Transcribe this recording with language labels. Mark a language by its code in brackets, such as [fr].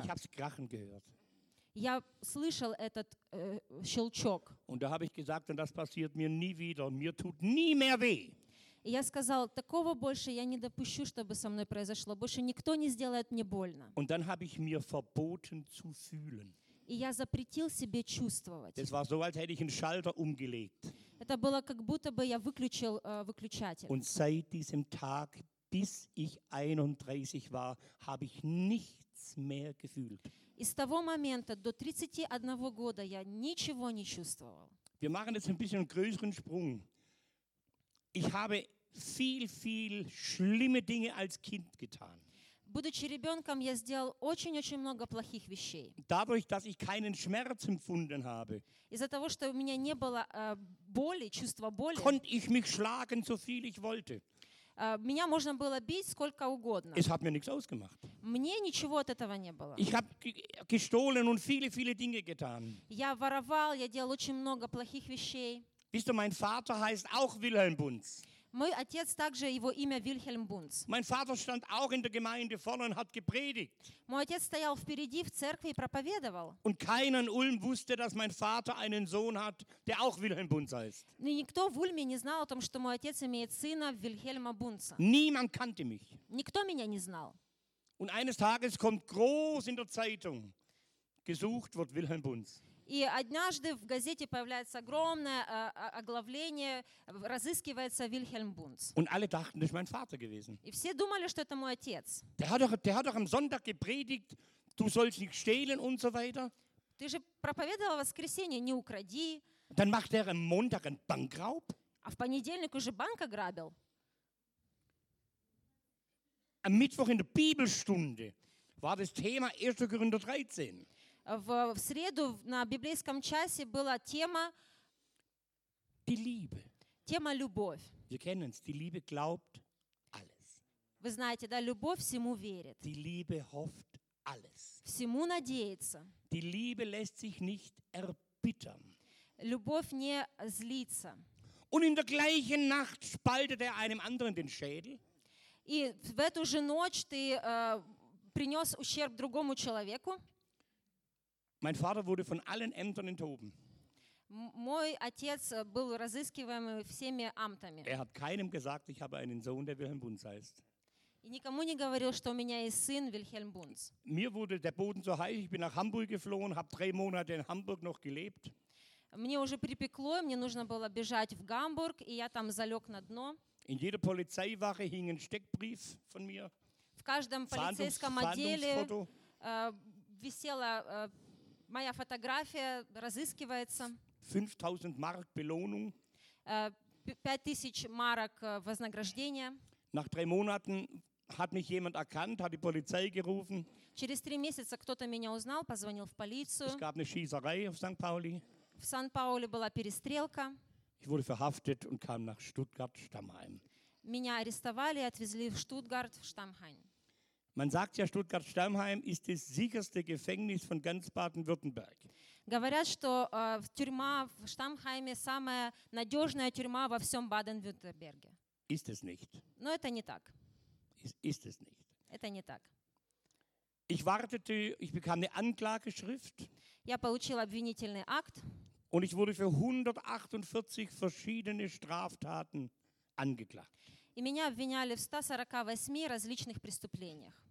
[de] Ich hab's krachen gehört. [ru] Я слышал этот щелчок. [de] Und da habe ich gesagt, und das passiert mir nie wieder, mir tut nie mehr weh. [ru] И я сказал, такого больше я не допущу, чтобы со мной произошло. Больше никто не сделает мне больно. [de] Und dann habe ich mir verboten zu fühlen. [ru] И я запретил себе чувствовать. [de] Das war so, als hätte ich einen Schalter umgelegt. [ru] Это было, как будто бы я выключил выключатель. [de] Und seit diesem Tag, bis ich 31 war, habe ich nichts mehr gefühlt. [ru] И с того момента до 31 года я ничего не чувствовал. [de] Wir machen jetzt ein bisschen größeren Sprung. Ich habe viel, viel schlimme Dinge als Kind getan. [ru] Будучи ребенком, я сделал очень-очень много плохих вещей. [de] Dadurch, dass ich keinen Schmerz empfunden habe, [ru] из-за того, что у меня не было боли, чувства боли, [de] konnte ich mich schlagen, so viel ich wollte. [ru] Меня можно было бить сколько угодно. [de] Es hat mir nichts ausgemacht. [ru] Мне ничего от этого не было. [de] Ich habe gestohlen und viele, viele Dinge getan. [ru] Я воровал, я делал очень много плохих вещей. [de] Wisst ihr, mein Vater heißt auch Wilhelm Bunz. [ru] Мой отец также, его имя Вильхельм Бунц. [de] Mein Vater stand auch in der Gemeinde vorne und hat gepredigt. [ru] Мой отец стоял впереди в церкви и проповедовал. [de] Und keiner in Ulm wusste, dass mein Vater einen Sohn hat, der auch Wilhelm Bunz heißt. [ru] Но никто в Ульме не знал о том, что мой отец имеет сына Вильхельма Бунца. [de] Niemand kannte mich. [ru] Никто меня не знал. [de] Und eines Tages kommt groß in der Zeitung: Gesucht wird Wilhelm Bunz. [ru] И однажды в газете появляется огромное оглавление, разыскивается Вильхельм Бунц. [de] Und alle dachten, das ist mein Vater gewesen. [ru] И все думали, что это мой отец. [de] Der hat doch am Sonntag gepredigt, du sollst nicht stehlen und so weiter. [ru] Ты же проповедовал в воскресенье, не укради. [de] Dann macht er am Montag einen Bankraub. [ru] А в понедельник уже банк ограбил. [de] Am Mittwoch in der Bibelstunde war das Thema 1. Korinther 13. [ru] В среду на библейском часе была тема [de] die Liebe. [ru] Тема любовь. [de] Wir kennen's. Die Liebe glaubt alles. [ru] Вы знаете, да, любовь всему верит. [de] Die Liebe hofft alles. [ru] Всему надеется. [de] Die Liebe lässt sich nicht erbittern. [ru] Любовь не злится. [de] Und in der gleichen Nacht spaltet er einem anderen den Schädel. [ru] И в эту же ночь ты принес ущерб другому человеку. [de] Mein Vater wurde von allen Ämtern enthoben. [ru] Мой отец был разыскиваем всеми амтами. [de] Er hat keinem gesagt, ich habe einen Sohn, der Wilhelm Bunz heißt. [ru] И никому не говорил, что у меня есть сын Вильхельм Бунц. [de] Mir wurde der Boden so heiß, ich bin nach Hamburg geflohen, habe 3 Monate in Hamburg noch gelebt. [ru] Мне уже припекло, мне нужно было бежать в Гамбург, и я там залег на дно. [de] In jeder Polizeiwache hing ein Steckbrief von mir. [ru] В каждом полицейском отделе висело моя фотография разыскивается. [de] 5000 марок Belohnung. [ru] 5000 марок вознаграждения. [de] Nach 3 Monaten hat mich jemand erkannt, hat die Polizei gerufen. [ru] Через 3 месяца кто-то меня узнал, позвонил в полицию. [de] Es gab eine Schießerei auf St. Pauli. [ru] В Сан-Пауле была перестрелка. [de] Ich wurde verhaftet und kam nach Stuttgart-Stammheim. [ru] Меня арестовали и отвезли в Штутгарт, в Штамхайм. [de] Man sagt ja, Stuttgart-Stammheim ist das sicherste Gefängnis von ganz Baden-Württemberg. [ru] Говорят, что тюрьма в Штамхайме самая надежная тюрьма во всем Баден-Вюртемберге. [de] Ist es nicht. [ru] Но это не так. [de] Ist es nicht. [ru] Это не так. [de] Ich wartete, ich bekam eine Anklageschrift. [ru] Я получил обвинительный акт. [de] Und ich wurde für 148 verschiedene Straftaten angeklagt. [ru] И меня обвиняли в 148 различных преступлениях.